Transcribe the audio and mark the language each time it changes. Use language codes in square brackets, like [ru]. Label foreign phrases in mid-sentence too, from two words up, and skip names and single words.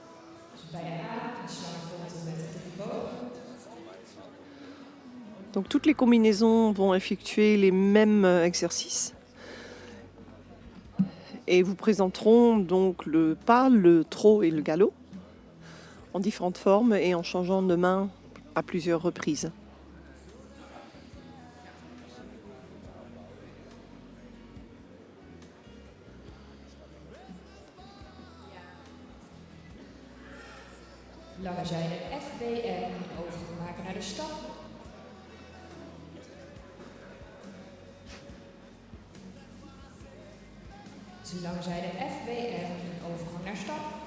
[fr] Donc toutes les combinaisons vont effectuer les mêmes exercices. Et vous présenteront donc le pas, le trot et le galop en différentes formes et en changeant de main à plusieurs reprises. [nl] Lange zijde FBM overmaken naar de stap. Lange zijde FBM overgang naar stap.